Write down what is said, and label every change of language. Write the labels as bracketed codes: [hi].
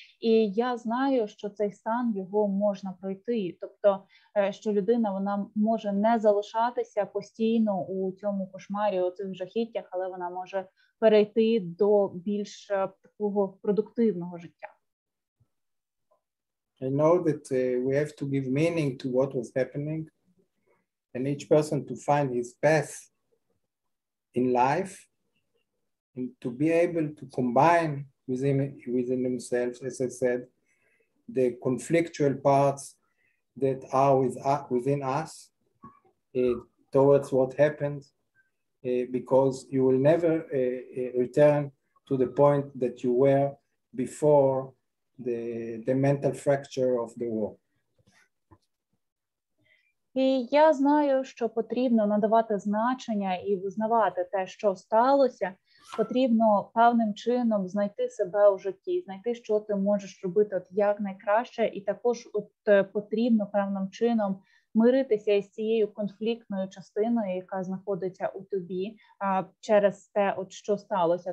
[uk] І я знаю, що цей стан, його можна пройти. Тобто, що людина, вона може не залишатися постійно у цьому кошмарі, у цих жахіттях, але вона може перейти до більш такого продуктивного життя. [en] I know that we have to give meaning to what was happening, and each person to find his path in life, and to be able to combine within themselves, as I said, the conflictual parts that are within us towards what happened, because you will never return to the point that you were before the mental fracture of the war. [uk] І я знаю, що потрібно надавати значення і визнавати те, що сталося. Потрібно певним чином знайти себе у житті, знайти, що ти можеш робити от як найкраще, і також потрібно певним чином миритися із цією конфліктною частиною, яка знаходиться у тобі через те, от що сталося.